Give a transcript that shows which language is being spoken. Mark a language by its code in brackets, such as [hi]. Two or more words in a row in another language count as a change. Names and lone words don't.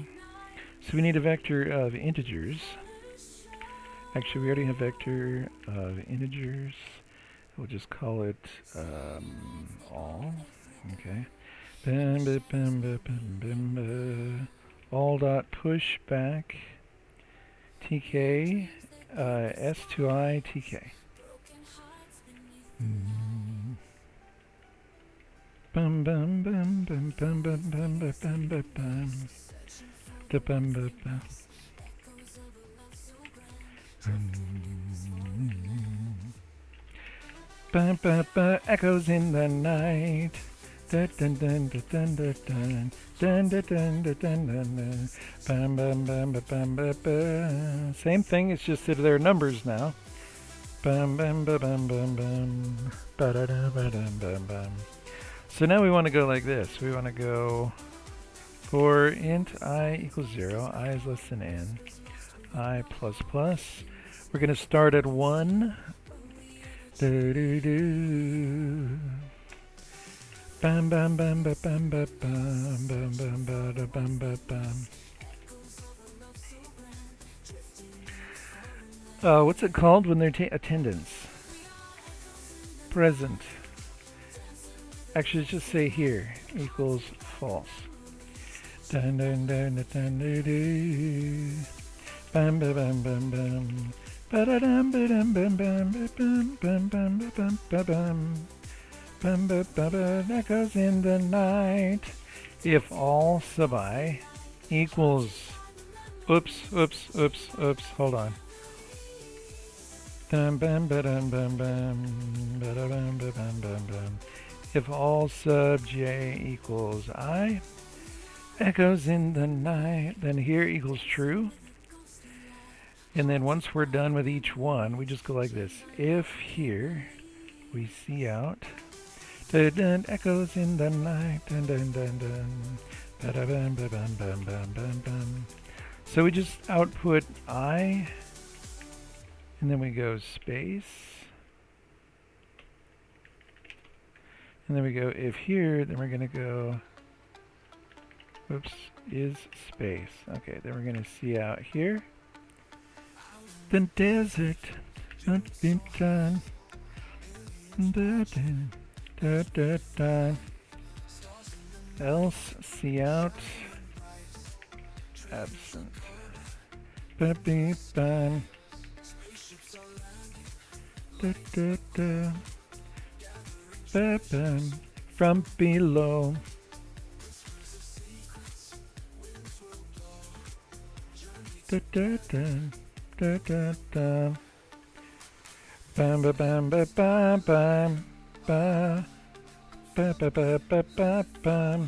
[en] So we need a vector of integers. Actually, we already have vector of integers. We'll just call it all. Okay. All dot push back tk s to I tk. Bum bum bum bum bum bum bum bum bum bum bum. Da bum bum bum. Ba ba ba, echoes in the night. Dun dun dun dun dun dun dun dun dun dun dun dun. Bam bam bam bam bam bam. Same thing. It's just that they're numbers now. Bam bam bam bam bam bam. Ba da da ba dum bam bam. So now we want to go like this. We want to go For int I equals 0, I is less than n, I plus plus. We're going to start at 1. Do, do, do. Bam bam bam bam bam bam bam bam bam bam bam bam. What's it called when they're attendance? Present. Actually, just say here equals false. Dun dun dun dun dun dun dun. Bam bam bam bam bam. Ba-da-dum ba-dum bam bam bam bam bam bam bam bam. Bam bam bam bam. Echoes in the night. If all sub I equals. Oops. Hold on. Bam bam bam bam bam bam bam bam. If all sub j equals I, echoes in the night, then here equals true. And then once we're done with each one, we just go like this. If here we see out, dun, dun, echoes in the night, dun, dun, dun, dun, ba, da, bam, ba, bam, bam, bam, bam, bam. So we just output I. And then we go space. And then we go if here, then we're going to go, whoops, is space. Okay, then we're going to see out here. The desert, not been done. Da, da, da, da. Else, see out, absent. Ba-beep-bam. Da, da, da. Ba-bam. From below. Da, da, da. Da, da, da. Bam ba bam ba bam bam ba ba ba ba ba ba bam.